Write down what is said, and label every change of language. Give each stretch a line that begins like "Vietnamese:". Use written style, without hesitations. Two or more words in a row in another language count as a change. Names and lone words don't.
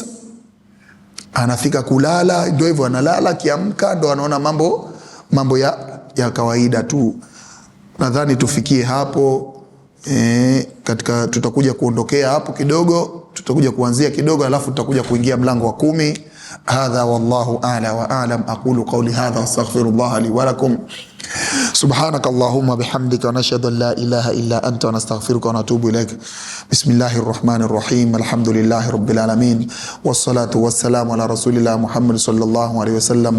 Swahili: Anafika kulala, ndio hivyo analala, kiamka ndo anaona mambo ya kawaida tu. Nadhani tufikie hapo. Katika tutakuja kuondokea hapo kidogo, tutakuja kuanzia kidogo, alafu tutakuja kuingia mlango wa 10.
Arabic: هذا والله أعلى وأعلم. أقول قولي هذا وأستغفر الله لي ولكم. سبحانك اللهم وبحمدك ونشهد أن لا إله إلا أنت ونستغفرك ونتوب إليك. بسم الله الرحمن الرحيم. الحمد لله رب العالمين. والصلاة والسلام على رسول الله محمد صلى الله عليه وسلم.